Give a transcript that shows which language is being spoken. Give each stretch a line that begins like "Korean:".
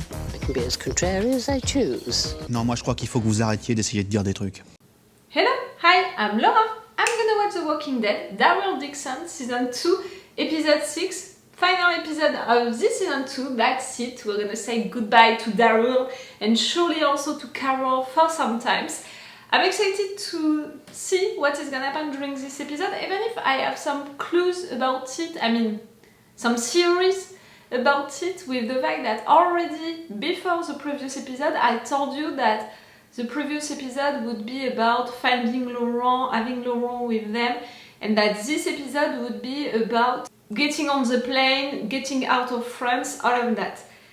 English: I can be as contrary as I choose.
French: Non, moi je crois qu'il faut que vous arrêtiez d'essayer de dire des trucs.
English: Hello, hi, I'm Laurent. I'm gonna watch The Walking Dead, Daryl Dixon, Season 2, Episode 6, final episode of this Season 2, Backseat. We're gonna say goodbye to Daryl and surely also to Carol for some times. I'm excited to see what is gonna happen during this episode, even if I have some clues about it, some theories about it, with the fact that already before the previous episode I told you that the previous episode would be about finding Laurent, having Laurent with them, and that this episode would be about getting on the plane, getting out of France, all of that.